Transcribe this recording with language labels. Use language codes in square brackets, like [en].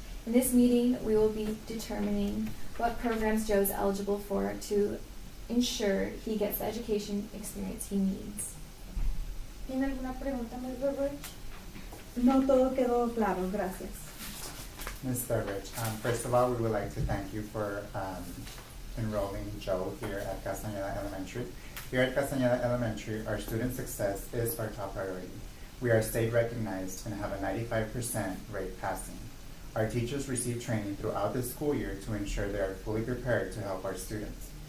[en] In this meeting, we will be determining what programs Joe is eligible for to ensure he gets the education experience he needs. [es] ¿Tiene alguna pregunta, Miss Beveridge? No, todo quedó claro, gracias. [en] Ms. Beveridge, first of all, we would like to thank you for enrolling Joe here at Castañeda Elementary. Here at Castañeda Elementary, our student success is our top priority. We are state recognized and have a 95% rate passing. Our teachers receive training throughout the school year to ensure they are fully prepared to help our students.